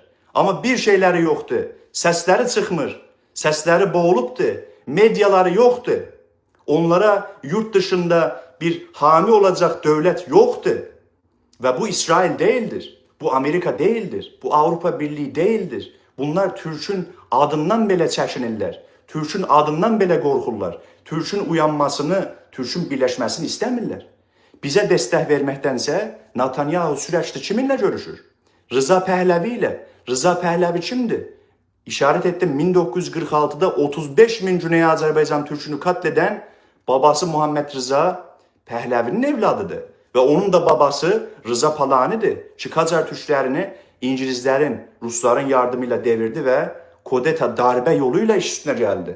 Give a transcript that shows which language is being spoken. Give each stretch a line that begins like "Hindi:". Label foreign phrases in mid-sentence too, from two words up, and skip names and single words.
Turkish: Ama bir şeyleri yoktu. Sesleri çıkmır. Sesleri boğuluptu. Medyaları yoktu. Onlara yurt dışında bir hami olacak devlet yoktu. Ve bu İsrail değildir. Bu Amerika değildir. Bu Avrupa Birliği değildir.
Azerbaijani: Bunlar Türk'ün adından belə çəkinirlər. Türk'ün adından belə qorxurlar. Türk'ün uyanmasını, Türk'ün birləşməsini istəmirlər. Bizə dəstək verməkdənsə Netanyahu süreçte kiminlə görüşür? Rıza Pəhləvi ilə. Rıza Pəhləvi kimdir?
Turkish: İşaret ettim, 1946'da 35 bin Güney Azərbaycan Türk'ünü katleden babası Muhammed Rıza Pəhləvinin evladıdır. Ve onun da babası Rıza Palani'dir. Ki Qacar Türklərini İngilizlerin, Rusların yardımıyla devirdi ve Kodeta darbe yoluyla iş üstüne geldi.